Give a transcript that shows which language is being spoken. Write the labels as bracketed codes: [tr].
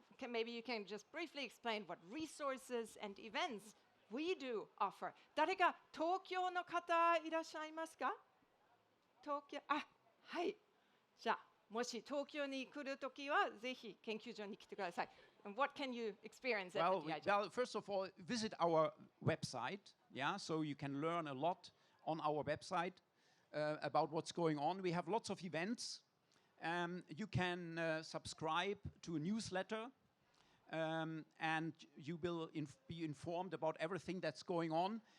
[en] Maybe you can just briefly explain what resources and events we do offer. [ja] 誰か東京の方いらっしゃいますか？東京、はい。じゃあ、もし東京に来るときは、ぜひ研究所に来てください。 [en] And what can you experience at the DIJ? Well, first of all, visit our website. Yeah, so you can learn a lot on our website about what's going on. We have lots of events. You can subscribe to a newsletter, and you will be informed about everything that's going on.